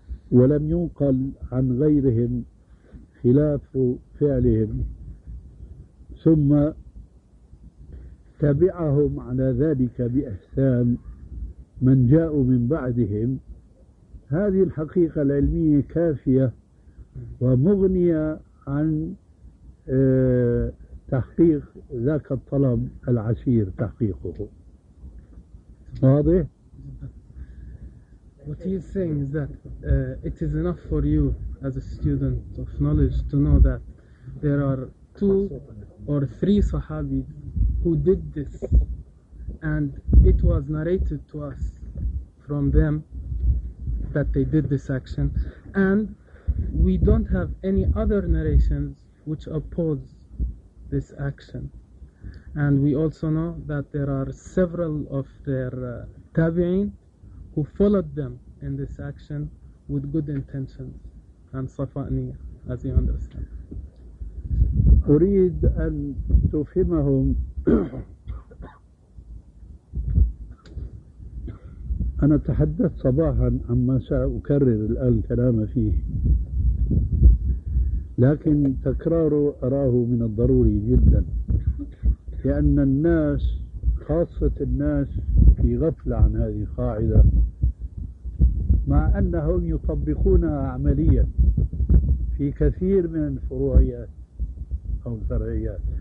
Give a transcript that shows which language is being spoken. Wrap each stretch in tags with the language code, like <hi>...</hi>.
<ar>ولم ينقل عن غيرهم خلاف فعلهم، ثم تبعهم على ذلك بإحسان من جاءوا من بعدهم. هذه الحقيقة العلمية كافية ومغنية عن تحقيق ذاك الطلب العسير تحقيقه. واضح؟</ar> <en>What he is saying is that it is enough for you as a student of knowledge to know that there are two or three Sahabis who did this, and it was narrated to us from them that they did this action, and we don't have any other narrations which oppose this action. And we also know that there are several of their tabi'in who followed them in this action with good intentions and safa'niya, as you understand.</en> <ar>أريد أن تفهمهم أنا تحدثت صباحا عما سأكرر الآن كلام فيه لكن تكراره أراه من الضروري جدا لأن الناس خاصة الناس في غفلة عن هذه القاعدة مع أنهم يطبقونها عمليا في كثير من الفروعيات أو الفرعيات.</ar>